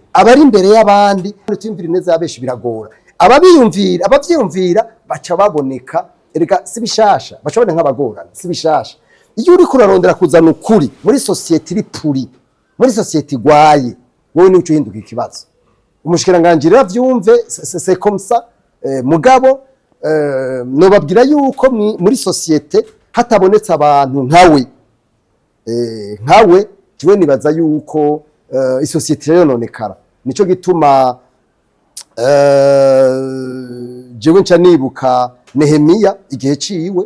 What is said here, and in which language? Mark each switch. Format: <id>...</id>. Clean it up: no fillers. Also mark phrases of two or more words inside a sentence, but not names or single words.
<rn>Abari imbere y'abandi twimvira neza yabeshi biragora. Abavyumvira baca baboneka, erega sibishasha baca baboneka nk'abagorana, sibishasha. Iyo uri kurarondera kuzana ukuri muri society iri puri, muri society igwaye, wowe ni uhinduka ikibazo. Umushikiranganje rero avyumve</rn> <fr>c'est comme ça.</fr> <rn>Mugabo nobabwira yuko muri societe hatabonetse abantu nkawe jiwe nibaza yuko isosiyete rero nonekara. Nico gituma jewe nca nibuka Nehemiya igihe ciwe.</rn>